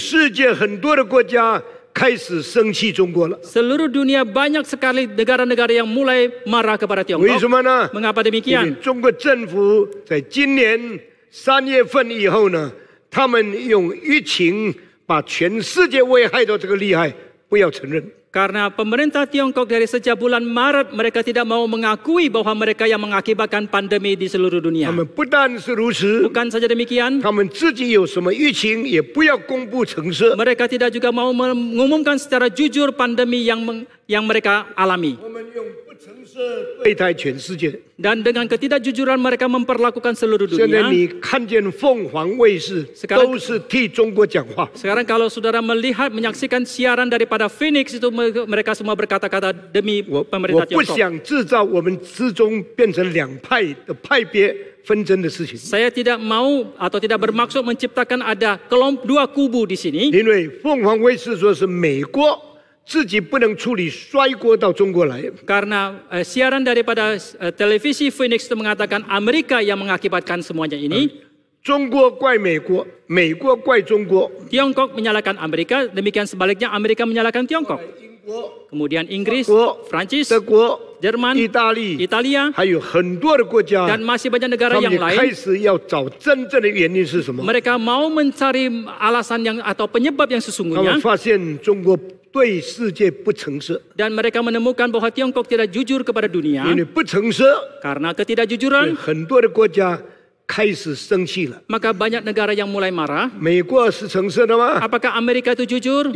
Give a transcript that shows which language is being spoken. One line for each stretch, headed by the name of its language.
Chinese: 世界很多的国家开始生气中国了。
Indonesian: seluruh dunia banyak sekali negara-negara yang mulai marah kepada
Chinese: 为什
Indonesian: Tiongkok.
Chinese: 么呢？
Indonesian: Mengapa
Chinese: 因为
Indonesian: demikian?
Chinese: 中国政府在今年3月份以后呢，他们用疫情把全世界危害到这个厉害，不要承认。
Indonesian: Karena pemerintah Tiongkok dari sejak bulan Maret mereka tidak mau mengakui bahwa mereka yang mengakibatkan pandemi di seluruh
Chinese: 他
Indonesian: dunia.
Chinese: 们不但是如此，
Indonesian: Bukan saja demikian,
Chinese: 他们自己有什么疫情也不要公布诚实。
Indonesian: mereka tidak juga mau mengumumkan secara jujur pandemi yang mereka alami.
Chinese: 我们用不诚实对待全世界。
Indonesian: Dan dengan ketidakjujuran mereka memperlakukan seluruh
Chinese: 现在
Indonesian: dunia.
Chinese: 你看见凤凰卫视
Indonesian: Sekarang-
Chinese: 都是替中国讲话。
Indonesian: Sekarang kalau saudara melihat, menyaksikan siaran daripada Phoenix itu mereka semua berkata-kata demi
Chinese: 我
Indonesian: pemerintah
Chinese: 不
Indonesian: Tiongkok.
Chinese: 想制造我们之中变成两派的派别纷争的事情，
Indonesian: Saya tidak mau atau tidak bermaksud menciptakan ada dua kubu di sini.
Chinese: 因为凤凰卫视说是美国自己不能处理，摔锅到中国来。
Indonesian: Karena siaran daripada televisi Phoenix itu mengatakan Amerika yang mengakibatkan semuanya ini.
Chinese: 中国怪美国，美国怪中国。
Indonesian: Tiongkok menyalahkan Amerika, demikian sebaliknya Amerika menyalahkan Tiongkok.
Chinese: 英国、
Indonesian: Kemudian Inggris,
Chinese: 国、
Indonesian: Prancis,
Chinese: 德国、
Indonesian: Jerman,
Chinese: 意大利，
Indonesian: Italia,
Chinese: 还有很多的国家，
Indonesian: dan masih banyak negara
Chinese: 他们
Indonesian: yang
Chinese: 也开
Indonesian: lain.
Chinese: 始要找真正的原因是什么？
Indonesian: Mereka mau mencari alasan yang atau penyebab yang
Chinese: 他
Indonesian: sesungguhnya.
Chinese: 们发现中国对世界不诚实，
Indonesian: Dan mereka menemukan bahwa Tiongkok tidak jujur kepada dunia.
Chinese: 因为不诚实，
Indonesian: Karena
Chinese: 所以
Indonesian: ketidakjujuran,
Chinese: 很多的国家开始生气了。
Indonesian: maka banyak negara yang mulai marah.
Chinese: 美国是诚实的吗？
Indonesian: Apakah Amerika itu jujur?